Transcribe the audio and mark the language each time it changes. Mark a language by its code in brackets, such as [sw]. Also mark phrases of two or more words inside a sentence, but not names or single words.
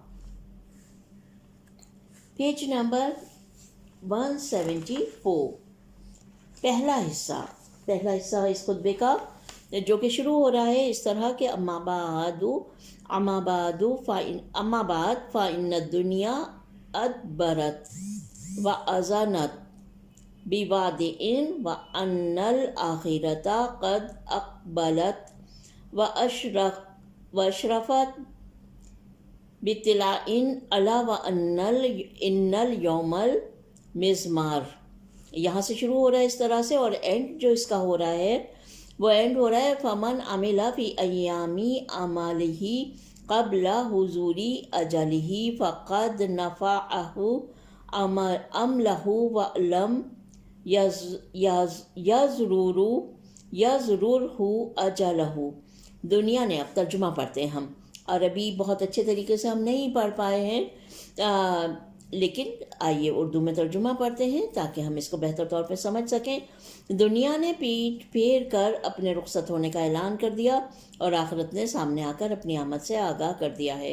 [hi] पेज नंबर 174, पहला हिस्सा इस खुतबे का, जो कि शुरू हो रहा है इस तरह के अम्मा [ar] بعد فإن دنيا أدبرت وآذنت بوداع وأن الآخرة قد أقبلت وأشرفت باطلاع ألا وإن اليوم المضمار. [hi] यहाँ से शुरू हो रहा है इस तरह से और एंड जो इसका हो रहा है वो एंड हो रहा है [ar] فمن عمل في أيام أمله قبل حضور أجله فقد نفعه عمله ولم يضرره أجله. [hi] दुनिया ने, अब तर्जुमा पढ़ते हैं हम। अरबी बहुत अच्छे तरीके से हम नहीं पढ़ पाए हैं, लेकिन आइए उर्दू में तर्जुमा पढ़ते हैं ताकि हम इसको बेहतर तौर पे समझ सकें। दुनिया ने पीठ फेर कर अपने रुखसत होने का ऐलान कर दिया और आखिरत ने सामने आकर अपनी आमद से आगाह कर दिया है।